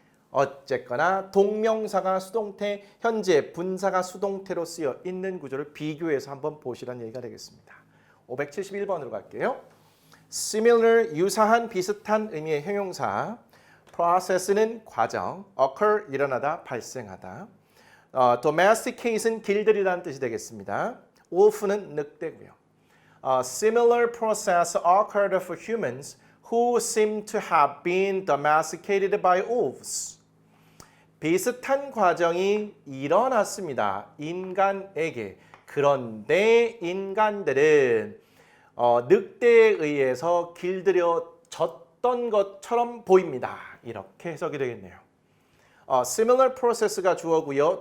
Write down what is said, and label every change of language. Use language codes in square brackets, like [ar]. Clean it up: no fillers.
[ko] 어쨌거나 동명사가 수동태, 현재 분사가 수동태로 쓰여 있는 구조를 비교해서 한번 보시라는 얘기가 되겠습니다. 571번으로 갈게요. similar, 유사한, 비슷한 의미의 형용사. process는 과정, occur, 일어나다, 발생하다. domesticate는 길들이라는 뜻이 되겠습니다. wolf는 늑대고요. [en] similar process occurred for humans who seem to have been domesticated by wolves. [ko] 비슷한 과정이 일어났습니다. 인간에게. 그런데 인간들은 늑대에 의해서 길들여졌던 것처럼 보입니다. 이렇게 해석이 되겠네요. similar process가 주어고요.